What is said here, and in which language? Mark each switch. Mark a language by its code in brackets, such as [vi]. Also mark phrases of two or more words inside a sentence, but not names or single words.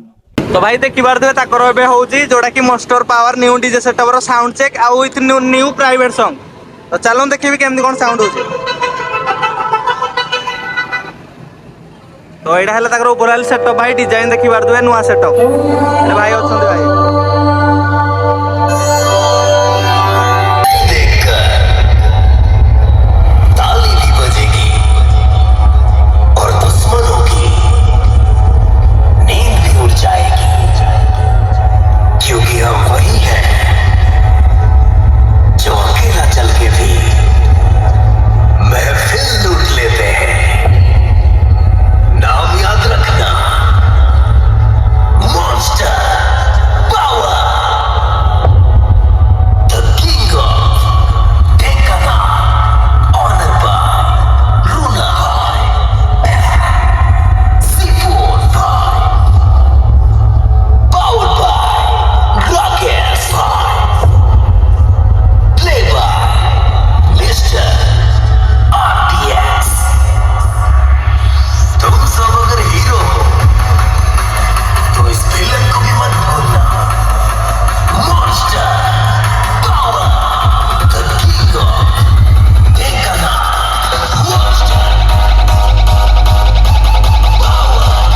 [or] ତ ଭାଇ ଦେଖିପାରୁଥିବେ ତାଙ୍କର ଏବେ ହଉଛି ଯୋଉଟା କି [en] Master Power new DJ setup [or] ର [en] sound check [or] ଆଉ [en] with new private song [or] ତ ଚାଲନ୍ତୁ ଦେଖିବି କେମିତି କଣ ସାଉଣ୍ଡ ହଉଛି ତ ଏଇଟା ହେଲା ତାଙ୍କର [en] overall setup [or] ଭାଇ ଡିଜାଇନ ଦେଖିପାରୁଥିବେ ନୂଆ ସେଟଅପ ଭାଇ ଅଛନ୍ତି ଭାଇ [hi] ताली भी बजेगी और दुश्मनों की नींद भी उड़ जाएगी क्योंकि हम वही हैं जो अकेला चल के भी महफिल लूट लेते हैं नाम याद रखना [en] Monster Power the King of Tekna Honored by Runa Bhai, Sipur Bhai, powered by Rakesh Bhai, played by Mr. RTX. [hi] तुम सब अगर हीरो हो तो इस विलन को भी मत भूलना [en] Monster Power the King of Tekna Monster Power